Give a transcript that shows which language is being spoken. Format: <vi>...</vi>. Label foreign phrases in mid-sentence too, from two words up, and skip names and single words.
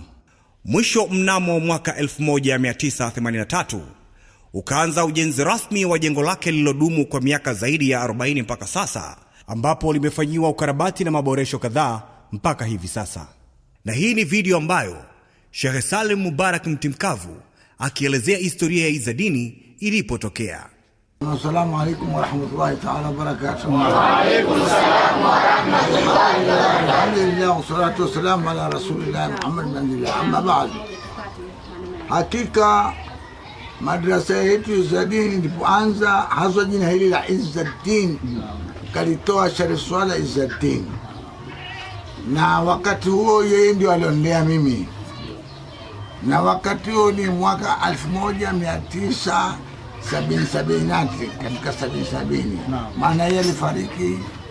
<sw>Mwisho mnamo mwaka 1983 ukaanza ujenzi rasmi wa jengo lake lililodumu kwa miaka zaidi ya 40 mpaka sasa, ambapo limefanyiwa ukarabati na maboresho kadhaa mpaka hivi sasa. Na hii ni video ambayo Sheikh Salim Mubarak Mtimkavu akielezea historia ya Izzadeen ilipotokea.</sw> <ar>السلام عليكم ورحمة الله تعالى وبركاته. وعليكم السلام ورحمة الله وبركاته. الحمد لله والصلاة والسلام على رسول الله محمد بن عبد الله. أما بعد.</ar> <sw>Hakika madrasa yetu Izzadeen ilipoanza, hasa jina hili la Izzadeen kalitoa Sharif Saleh Izzadeen, na wakati huo yeye ndio alionilea mimi, na wakati huo ni mwaka 1970 katika 70, maana yeye alifariki.</sw>